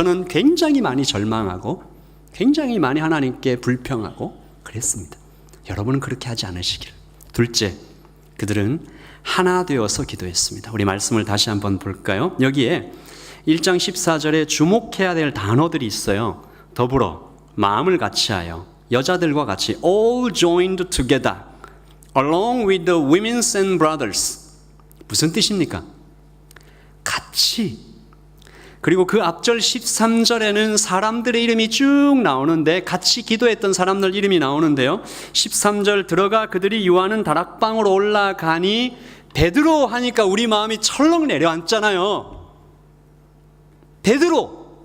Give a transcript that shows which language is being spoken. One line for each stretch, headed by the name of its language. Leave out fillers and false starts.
Korean: 저는 굉장히 많이 절망하고 굉장히 많이 하나님께 불평하고 그랬습니다. 여러분은 그렇게 하지 않으시길. 둘째, 그들은 하나 되어서 기도했습니다. 우리 말씀을 다시 한번 볼까요? 여기에 1장 14절에 주목해야 될 단어들이 있어요. 더불어 마음을 같이하여 여자들과 같이
English: all joined together along with the women and brothers.
Korean: 무슨 뜻입니까? 같이. 그리고 그 앞절 13절에는 사람들의 이름이 쭉 나오는데 같이 기도했던 사람들 이름이 나오는데요. 13절 들어가 그들이 유하는 다락방으로 올라가니 베드로 하니까 우리 마음이 철렁 내려앉잖아요. 베드로.